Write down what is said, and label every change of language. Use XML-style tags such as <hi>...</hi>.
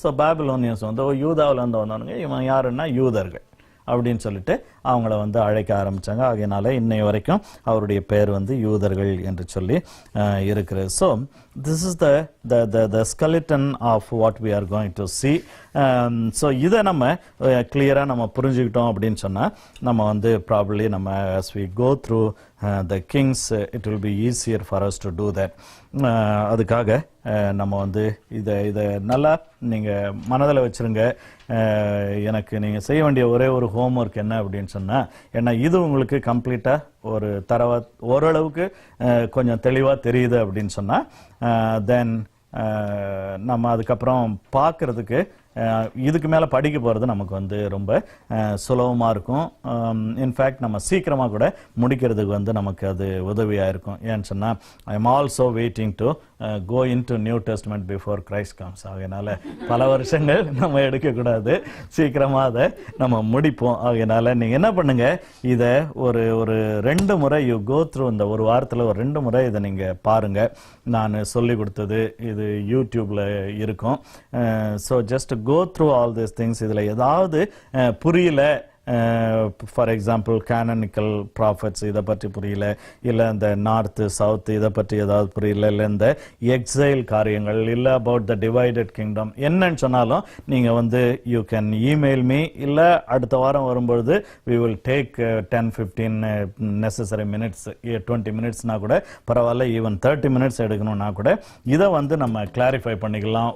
<ta>So Babylonians வந்து யூதாவில் வந்து வந்தவனுங்க, இவன் யாருன்னா யூதர்கள் அப்படின்னு சொல்லிட்டு அவங்கள வந்து அழைக்க ஆரம்பிச்சாங்க. ஆகையினால இன்னை வரைக்கும் அவருடைய பெயர் வந்து யூதர்கள் என்று சொல்லி இருக்கிறது.</ta> <en>So this is the skeleton of what we are going to see.</en> <ta>So இதை நம்ம கிளியராக நம்ம புரிஞ்சுக்கிட்டோம் அப்படின்னு சொன்னால், நம்ம வந்து ப்ராபப்ளி நம்ம</ta> <en>as we go through the kings it will be easier for us to do that.</en> <ta>அதுக்காக நம்ம வந்து இதை நல்லா நீங்கள் மனதில் வச்சுருங்க. எனக்கு நீங்கள் செய்ய வேண்டிய ஒரே ஒரு ஹோம்ஒர்க் என்ன அப்படின்னு சொன்னால், ஏன்னா இது உங்களுக்கு கம்ப்ளீட்டாக ஒரு ஓரளவுக்கு கொஞ்சம் தெளிவாக தெரியுது அப்படின்னு சொன்னால், தென் நம்ம அதுக்கப்புறம் பார்க்குறதுக்கு இதுக்கு மேலே படிக்க போகிறது நமக்கு வந்து ரொம்ப சுலபமாக இருக்கும். இன்ஃபேக்ட் நம்ம சீக்கிரமாக கூட முடிக்கிறதுக்கு வந்து நமக்கு அது உதவியாக இருக்கும். ஏன்னு சொன்னால்,</ta> <en>I am also waiting to go in to New Testament before Christ comes.</en> <ta>அதனால் பல வருஷங்கள் நம்ம எடுக்கக்கூடாது, சீக்கிரமாக அதை நம்ம முடிப்போம். அதனால் நீங்கள் என்ன பண்ணுங்கள், இதை ஒரு 2 முறை</ta> <en>you go through,</en> <ta>இந்த ஒரு வாரத்தில் ஒரு 2 முறை இதை நீங்கள் பாருங்கள். நான் சொல்லி கொடுத்தது இது யூடியூப்பில் இருக்கும்.</ta> <en>So just go through all these things.</en> <ta>இதுல ஏதாவது புரியல, ஃபார் எக்ஸாம்பிள் கேனனிக்கல் ப்ராஃபட்ஸ் இதை பற்றி புரியல, இல்லை இந்த நார்த்து சவுத் இதை பற்றி ஏதாவது புரியல, இல்லை இந்த எக்ஸைல் காரியங்கள், இல்லை</ta> <en>about the divided kingdom</en> <ta>என்னன்னு சொன்னாலும் நீங்கள் வந்து</ta> <en>you can email me,</en> <ta>இல்லை அடுத்த வாரம் வரும்பொழுது</ta> <en>we will take 10-15 necessary minutes,</en> <ta>20 minutesனா கூட பரவாயில்ல, ஈவன் 30 minutes எடுக்கணும்னா கூட இதை வந்து நம்ம கிளாரிஃபை பண்ணிக்கலாம்.</ta>